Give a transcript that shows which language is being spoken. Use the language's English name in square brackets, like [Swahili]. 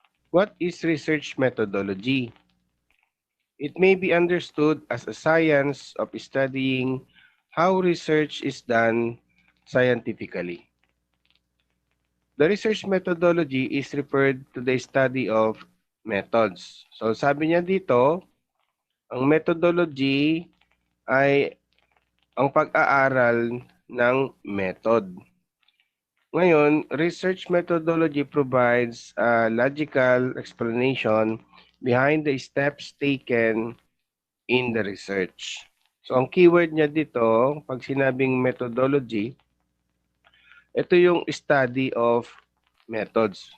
[English] What is research methodology? It may be understood as a science of studying how research is done scientifically. The research methodology is referred to the study of methods. [Filipino] So sabi niya dito, ang methodology ay ang pag-aaral ng method. [English] Ngayon, research methodology provides a logical explanation behind the steps taken in the research. [Filipino] So ang keyword niya dito, pag sinabing methodology, ito yung [English] study of methods.